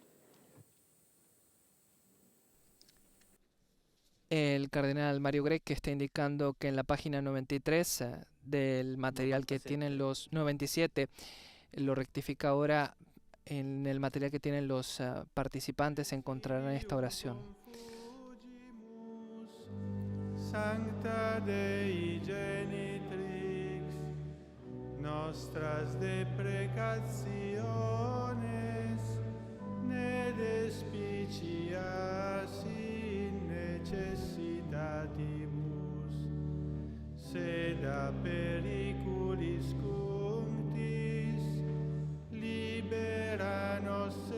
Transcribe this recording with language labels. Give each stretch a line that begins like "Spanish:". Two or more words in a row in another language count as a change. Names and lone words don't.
Spanish: El cardenal Mario Grech está indicando que en la página 93 del material que tienen los 97, lo rectifica ahora, en el material que tienen los participantes encontrarán esta oración.
Latin: Sancta Dei Genitrix, nostras deprecationes, ne despicias in necessitatibus, sed a periculis cunctis, libera nos